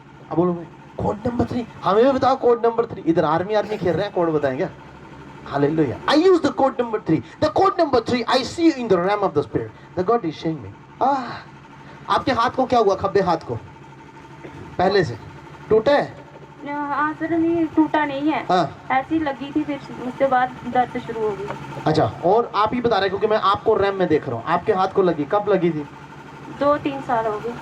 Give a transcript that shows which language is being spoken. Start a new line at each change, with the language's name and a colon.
Hindi: अब बोलो code number 3, हमें भी बताओ कोड नंबर 3। इधर आर्मी खेल रहे हैं, कोड बताएंगे।
English: Hallelujah. I use the code number 3. The code number 3, I see you in the realm of the spirit. The God is showing me.
Hindi: आपके हाथ को क्या हुआ? खब्बे हाथ को पहले से टूटा है? सर नहीं, टूटा नहीं है। हाँ। ऐसी लगी थी, फिर उसके बाद दर्द शुरू हो गई। अच्छा, और आप ही बता रहे, क्योंकि मैं आपको रैम में देख रहा हूँ। आपके हाथ को लगी, कब लगी थी? 2-3 साल हो गए।